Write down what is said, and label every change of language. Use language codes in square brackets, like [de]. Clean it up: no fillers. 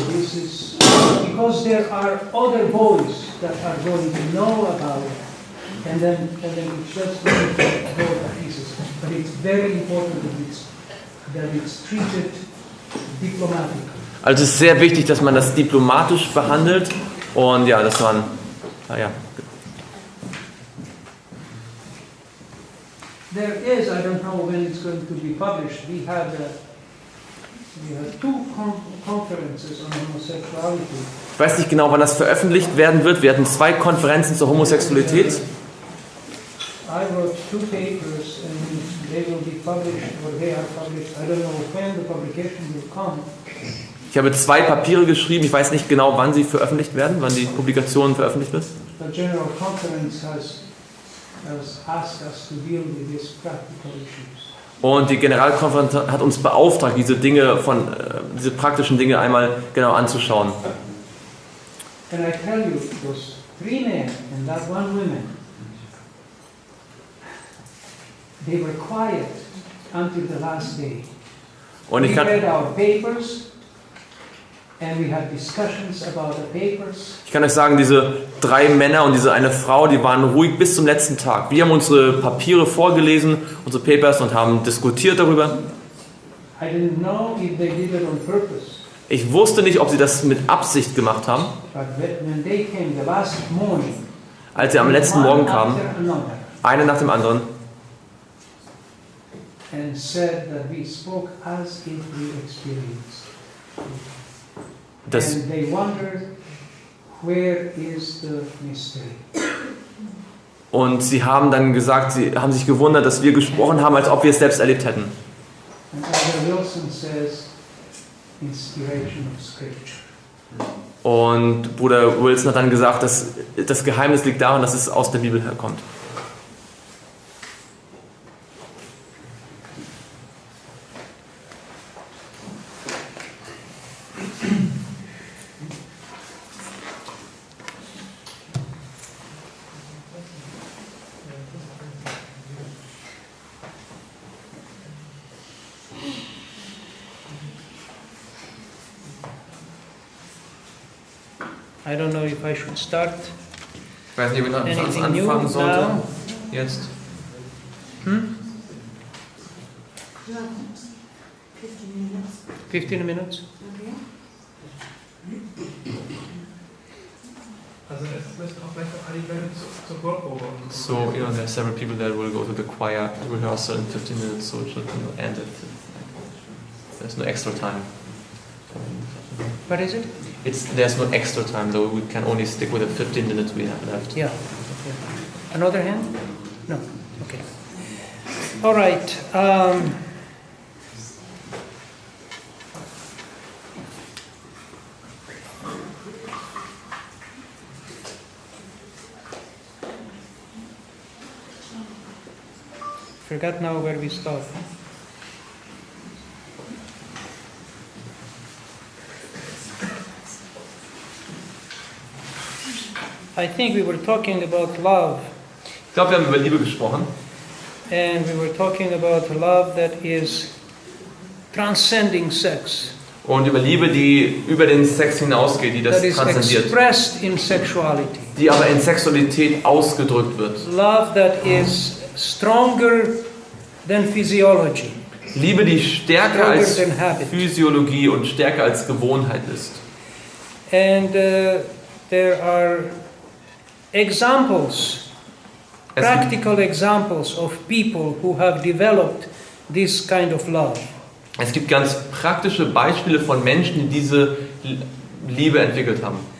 [en] This is because there are other boys that are going to know about it, and then it's just going to go to pieces. But it's very important that it's treated diplomatically. [de] Also es ist sehr wichtig, dass man das diplomatisch behandelt und ja, dass man, naja. [en] There is, I don't know when it's going to be published, we had two conferences on homosexuality. [de] Ich weiß nicht genau, wann das veröffentlicht werden wird. Wir hatten 2 Konferenzen zur Homosexualität. [en] I wrote 2 papers and they will be published, or they are published. I don't know when the publication will come. [de] Ich habe 2 Papiere geschrieben. Ich weiß nicht genau, wann sie veröffentlicht werden, wann die Publikation veröffentlicht wird. [en] The General Conference has asked us to deal with these practical issues. [de] Und die Generalkonferenz hat uns beauftragt, diese praktischen Dinge einmal genau anzuschauen. [en] And I tell you, those 3 men and that 1 woman, they were quiet until the last day. [de] Und [en] We read our papers. And we had discussions about the papers. [de] Ich kann euch sagen, diese 3 Männer und diese eine Frau, die waren ruhig bis zum letzten Tag. Wir haben unsere Papiere vorgelesen, unsere Papers, und haben diskutiert darüber. [en] I didn't know if they did it on purpose. [de] Ich wusste nicht, ob sie das mit Absicht gemacht haben. [en] But when they came the last morning, [de] Als sie am letzten Morgen kamen, einer nach dem anderen, [en] and said that we spoke as if we experienced. And they wondered, where is the mystery? [de] Und sie haben dann gesagt, sie haben sich gewundert, dass wir gesprochen haben, als ob wir es selbst erlebt hätten. [en] And Elder Wilson says, inspiration of Scripture. [de] Und Bruder Wilson hat dann gesagt, dass das Geheimnis liegt darin, dass es aus der Bibel herkommt. [en] I don't know if I should start. [de] Ich weiß nicht, ob ich [en] Anything [de] anfangen [en] new [de] sollte. [en] now? [de] Jetzt. [en] 15 minutes? Okay. [de] Also es müssen auch vielleicht noch alle Leute zur Chorprobe. [en] So, you know, there are several people that will go to the choir rehearsal in 15 minutes, so it should end at. There's no extra time. What is it? There's no extra time, though. We can only stick with the 15 minutes we have left. Yeah. Okay. Another hand? No. Okay. All right. Forgot now where we stopped. I think we were talking about love. [de] Ich glaube, wir haben über Liebe gesprochen. [en] And we were talking about love that is transcending sex. [de] Und über Liebe, die über den Sex hinausgeht, die das [en] That is [de] transzendiert. [en] expressed in sexuality. [de] Die aber in Sexualität ausgedrückt wird. [en] Love that is stronger than physiology. [de] Liebe, die stärker als [en] Stronger than habit. [de] Physiologie und stärker als Gewohnheit ist. [en] And there are examples, practical examples of people who have developed this kind of love. [de] Es gibt ganz praktische Beispiele von Menschen, die diese Liebe entwickelt haben.